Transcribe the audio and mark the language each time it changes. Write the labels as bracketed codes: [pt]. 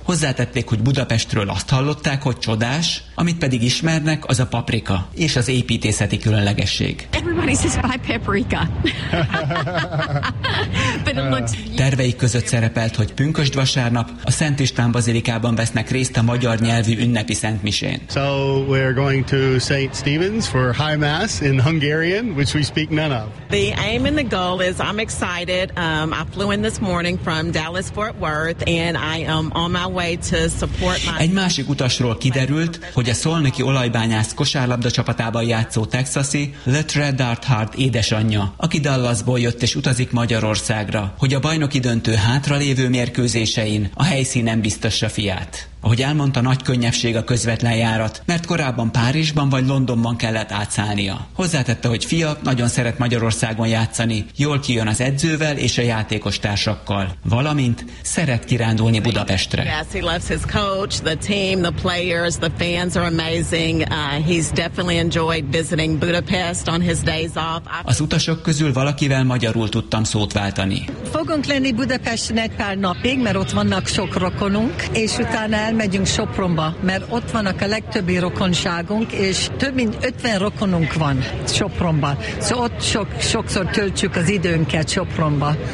[hu] Hozzátették, hogy Budapestről azt hallották, hogy csodás, amit pedig ismernek, az a paprika és az építészeti különlegesség. Terveik között szerepelt, hogy pünkösd vasárnap a Szent István Bazilikában vesznek részt a magyar nyelvű ünnepi szentmisén. [en] So we're going to St. Stephen's for high mass in Hungarian, which we speak none of. The aim and the goal is I'm excited. I flew in this morning from Dallas-Fort Worth and I am on my way to support my... [hu] Egy másik utasról kiderült, hogy a szolnoki olajbányász kosárlabda csapatában játszó texasi Latrell Darthart édesanyja, aki Dallasból jött és utazik Magyarországra, hogy a bajnoki döntő hátralévő mérkőzésein a helyszínen biztassa fiát. Ahogy elmondta, nagy könnyebbség a közvetlen járat, mert korábban Párizsban vagy Londonban kellett átszállnia. Hozzátette, hogy fia nagyon szeret Magyarországon játszani, jól kijön az edzővel és a játékos társakkal, valamint szeret kirándulni Budapestre. [en] Yes, he loves his coach, the team, the players, the fans are amazing. He's definitely enjoyed visiting Budapest on his days off. [hu] Az utasok közül valakivel magyarul tudtam szót váltani. Fogunk lenni Budapesten egy pár napig, mert ott vannak sok rokonunk, és utána elmegyünk Sopronba, mert ott vannak a legtöbbi rokonságunk, és több mint 50 rokonunk van Sopronban. Szóval ott sokszor töltjük az időnket Sopronba.